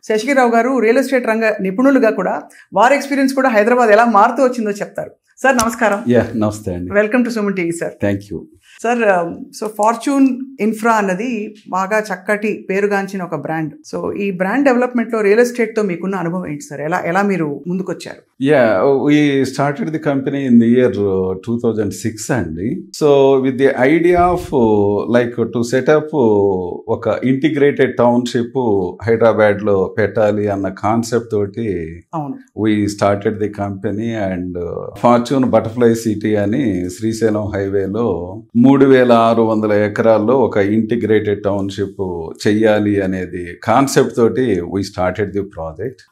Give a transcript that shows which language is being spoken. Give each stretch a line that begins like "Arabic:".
Telugu: శేషగిరిరావు గారు real estate రంగ నిపుణులుగా కూడా వారి ఎక్స్పీరియన్స్ కూడా హైదరాబాద్ ఎలా మారుతూ వచ్చిందో చెప్తారు. సార్ నమస్కారం. నమస్తే అండి. Welcome to Suman TV sir. Thank you sir. So fortune infra అన్నది బాగా చక్కటి పేరుగాంచిన ఒక బ్రాండ్. సో ఈ బ్రాండ్ డెవలప్మెంట్ లో రియల్ ఎస్టేట్ తో మీకున్న అనుభవం ఏంటి సార్? ఎలా మీరు ముందుకొచ్చారు?
English: we started the company in the year 2006
Telugu: అండి.
English: so with the idea of like to set up
Telugu: ఒక ఇంటిగ్రేటెడ్ టౌన్షిప్ హైదరాబాద్ లో పెట్టాలి అన్న కాన్సెప్ట్ తోటి
English: we started the company and
Telugu: fortune butterfly city అని శ్రీశైలం హైవేలో 3600 ఎకరాల్లో ఒక ఇంటిగ్రేటెడ్ టౌన్షిప్ చెయ్యాలి అనేది కాన్సెప్ట్ తోటి
English: We started the project.